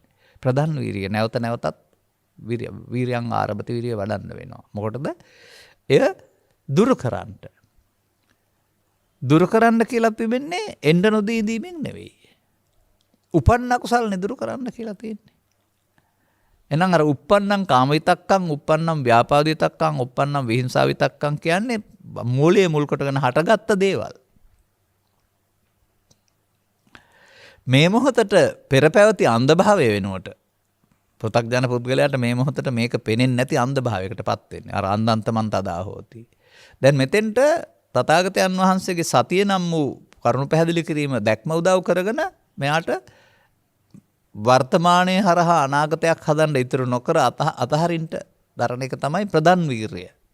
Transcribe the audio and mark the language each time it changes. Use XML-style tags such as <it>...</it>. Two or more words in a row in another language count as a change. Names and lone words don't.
<si>ප්‍රධාන වීරිය නැවත නැවතත්</si> <pi>වීරියං ආරභත</pi> <si>වීරිය වඩන්න වෙනවා. මොකටද? එය දුරු කරන්න කියලා තිබෙන්නේ එන්න නොදීදීමෙන් නෙවෙයි. උපන්න කුසල් නිදුරු කරන්න කියලා තියෙන්නේ. එහෙනම් අර</si> <pi>uppannam කාමවිතක්කං, uppannam ව්‍යාපාදිතක්කං, uppannam විහිංසාවිතක්කං</pi> <si>කියන්නේ මූලයේ මුල් කොටගෙන හටගත්ත දේවල්. මේ මොහොතට පෙර පැවති අන්ධභාවය වෙනුවට පෘථග්ජන පුද්ගලයාට මේ මොහොතට මේක පෙනෙන්නේ නැති අන්ධභාවයකටපත් වෙන්නේ.</si> <pi>අර අන්දන්තමන් තදා හෝති.</pi> <si>දැන් මෙතෙන්ට තථාගතයන් වහන්සේගේ සතිය නම් වූ කරුණු පැහැදිලි කිරීම දැක්ම උදව් කරගෙන මෙයාට වර්තමානයේ හරහා අනාගතයක් හදන්න ඉතුරු නොකර අතහරින්න දරණ එක තමයි ප්‍රධාන වීරිය.</si>